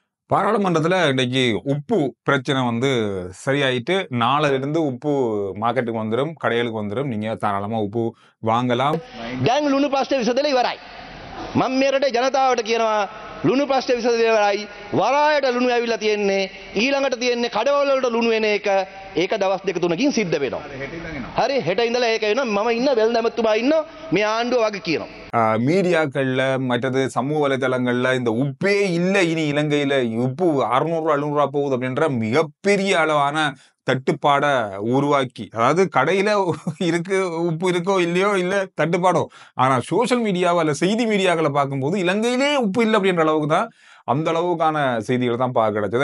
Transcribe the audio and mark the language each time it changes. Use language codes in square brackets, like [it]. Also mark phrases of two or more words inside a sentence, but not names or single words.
[ta] பாராளுமன்றத்துல இன்னைக்கு உப்பு பிரச்சனை வந்து சரியாயிட்டு, நாளையிலிருந்து உப்பு மார்க்கெட்டுக்கு வந்துரும், கடைகளுக்கு வந்துரும். நீங்க தாராளமா உப்பு வாங்கலாம். [si] දැන් ලුණු ප්‍රශ්නේ විසඳලා ඉවරයි. මම මේ රටේ ජනතාවට කියනවා ලුණු ප්‍රශ්නේ විසඳලා ඉවරයි. වරායට ලුණු ඇවිල්ලා තියෙන්නේ. ඊළඟට තියෙන්නේ කඩවල වලට ලුණු එන එක. ඒක දවස් දෙක තුනකින් සිද්ධ වෙනවා. හරි හෙට ඉඳලා ඒක වෙනවා. මම ඉන්න වෙළඳ ඇමතුමා ඉන්නවා. මේ ආණ්ඩුව වගේ කියනවා. [ta] மீடியாக்கள்ல மற்றது சமூக வலைதளங்கள்ல இந்த உப்பே இல்லை இனி இலங்கையில உப்பு 600 700 போகுது அப்படின்ற மிகப்பெரிய அளவான தட்டுப்பாட உருவாக்கி, அதாவது கடையில இருக்கு உப்பு இருக்கோ இல்லையோ இல்ல தட்டுப்பாடோ, ஆனா சோசியல் மீடியாவோ அல்ல செய்தி மீடியாக்களை பார்க்கும்போது இலங்கையிலே உப்பு இல்லை அப்படின்ற அளவுக்கு தான் அந்த அளவுக்கான செய்திகள் தான் பார்க்க கிடைச்சது.